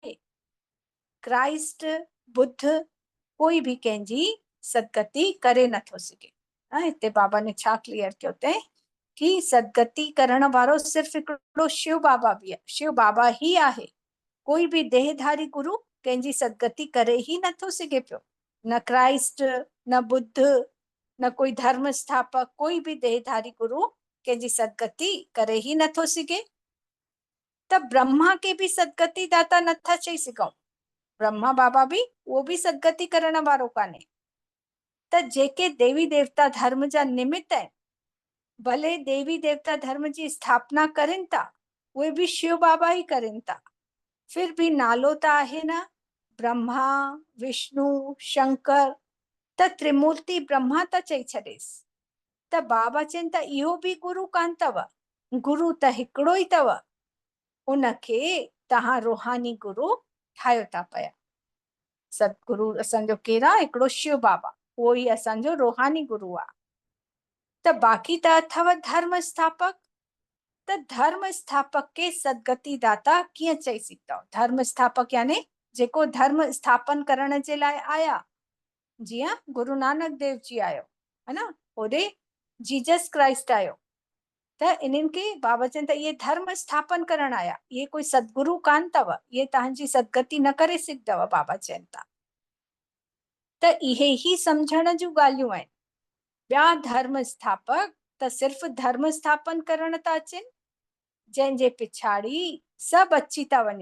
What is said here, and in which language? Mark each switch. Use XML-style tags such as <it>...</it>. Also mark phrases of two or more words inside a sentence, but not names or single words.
<sd>क्राइस्ट बुद्ध कोई बि कंहिंजी सदगति करे नथो सघे। हिते बाबा ने छा क्लियर कयो अथई कि सदगति करण वारो सिर्फ़ हिकिड़ो शिव बाबा बि आहे। शिव बाबा ई आहे। कोई बि देहधारी गुरु कंहिंजी सदगति करे ई नथो सघे पियो। न क्राइस्ट, न बुद्ध, न कोई धर्म स्थापक, कोई बि देहधारी गुरु कंहिंजी सदगति करे ई नथो सघे। त ब्रह्मा खे बि सदगति दाता नथा चई सघूं। ब्रह्मा बाबा बि उहो बि सदगति करण वारो कान्हे। त जेके देवी देवता धर्म जा निमित्त आहिनि, भले देवी देवता धर्म जी स्थापना करनि था, उहे बि शिव बाबा ई करनि था। फिर भी नालो त आहे न, ब्रह्मा विष्णु शंकर। त त्रिमूर्ति ब्रह्मा त चई छॾेसि। त बाबा चवनि त इहो बि गुरु कान अथव। गुरु त हिकिड़ो ई अथव। उनखे तव्हां रूहानी गुरु ठाहियो था पिया। सतगुरु असांजो केरु आहे? हिकिड़ो शिव बाबा, उहो ई असांजो रूहानी गुरु आहे। त बाक़ी त अथव धर्म स्थापक। त धर्म स्थापक के सदगति दाता कीअं चई सघंदव? धर्म स्थापक यानी जेको धर्म स्थापन करण जे लाइ आया। जीअं गुरु नानक देव जी आयो है न, होॾे जीसस क्राइस्ट आयो। त इन्हनि खे बाबा चवनि त इहे धर्म स्थापन करण आया, इहे कोई सदगुरु कान अथव। इहे तव्हांजी सदगति न करे सघंदव, बाबा चवनि था। त इहे ई सम्झण जूं ॻाल्हियूं आहिनि। ॿिया धर्म स्थापक त सिर्फ़ धर्म स्थापन करण था अचनि, जंहिंजे पिछाड़ी सभु अची था वञनि।</sd>